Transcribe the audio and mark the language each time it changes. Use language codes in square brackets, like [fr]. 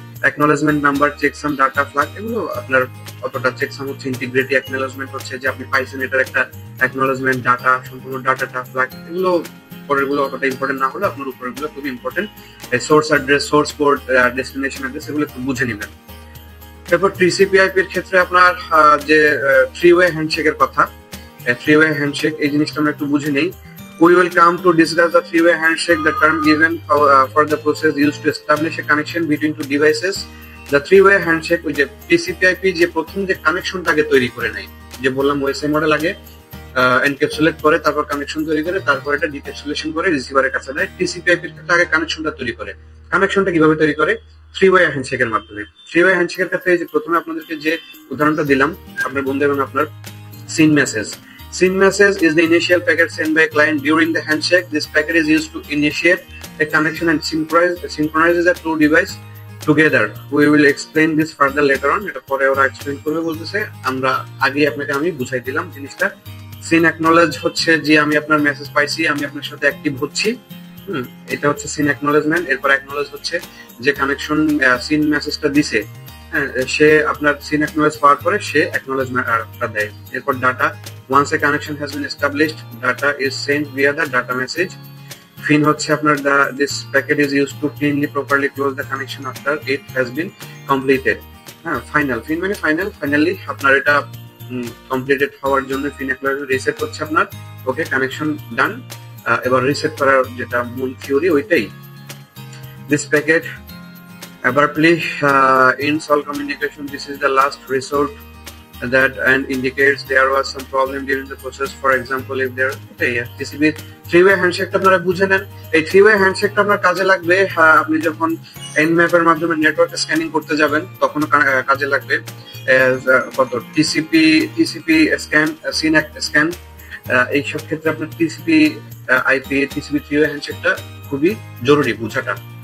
[bn] Acknowledgement number, checksum, data flag, এগুলো আপনার অতটা চেকসাম হচ্ছে ইন্টিগ্রিটি, অ্যাকনোলেজমেন্ট হচ্ছে যে আপনি পাইছেন এটার একটা অ্যাকনোলেজমেন্ট, ডাটা সম্পূর্ণ ডাটাটা ফ্ল্যাগ, এগুলো পরের গুলো অতটা ইম্পর্টেন্ট না হলে আপনার উপরের গুলো খুবই important. Source address, source port, destination address, এগুলো একটু বুঝে নেবেন। এরপর টিসিপি/আইপি এর ক্ষেত্রে আপনার যে থ্রি ওয়ে হ্যান্ডশেকের কথা, থ্রি ওয়ে হ্যান্ডশেক এই জিনিসটা আমরা একটু বুঝে নেই। [en] We will come to discuss the three-way handshake, the term given for the process used to establish a connection between two devices. The three-way handshake, [bn] ওই যে TCP/IP যে প্রথম যে কানেকশনটাকে তৈরি করে নেয়, যে বললাম ওএসআই মডেল আগে এনক্যাপসুলেট করে, তারপর কানেকশন তৈরি করে, তারপর এটা ডিক্যাপসুলেশন করে রিসিভারের কাছে দেয়। টিসিপি আইপির ক্ষেত্রে আগে কানেকশনটা তৈরি করে। কানেকশনটা কিভাবে তৈরি করে? 3-way হ্যান্ডশেকের মাধ্যমে। 3-way হ্যান্ডশেকের ক্ষেত্রে যে প্রথমে আপনাদেরকে যে উদাহরণটা দিলাম, আপনার বন্ধু এবং আপনার SYN message. [en] SYN message is the initial packet sent by a client during the handshake. This packet is used to initiate a connection and synchronizes the two devices together. We will explain this further later on. [bn] এটা পরে ওরা explain করবে বলতেছে, আমরা আগে আপনাকে আমি বুঝাই দিলাম জিনিসটা। SYN acknowledge হচ্ছে যে আমি আপনার মেসেজ পাইছি, আমি আপনার সাথে অ্যাক্টিভ হচ্ছি। এটা হচ্ছে SYN acknowledgement। এরপর acknowledge হচ্ছে যে কানেকশন SYN মেসেজটা দিছে, সে আপনার SYN acknowledge পাওয়ার পরে সে acknowledgementটা দেয়। এরপর data, [en] once a connection has been established, data is sent via the data message. FIN [bn] হচ্ছে আপনার [en] this packet is used to cleanly properly close the connection after it has been completed. [bn] Final, FIN মানে finally আপনার এটা completed হওয়ার জন্য FIN acknowledge reset হচ্ছে আপনার, ওকে connection ডান। এবার রিসেট করার যেটা মূল থিওরি ওইটাই। [en] This packet abruptly ends all communication. This is the last resort that and indicates there was some problem during the process. For example, if there TCP 3-way [bn] হ্যান্ডশেকটা আপনারা বুঝে নেন। এই 3-way হ্যান্ডশেকটা আপনার কাজে লাগবে আপনি যখন nmap এর মাধ্যমে নেটওয়ার্ক স্ক্যানিং করতে যাবেন, তখন কাজে লাগবে। কত টিসিপি স্ক্যান, SYN স্ক্যান, এইসব ক্ষেত্রে আপনার টিসিপি আইপি, টিসিপি 3-way হ্যান্ডশেকটা খুবই জরুরি বোঝাটা।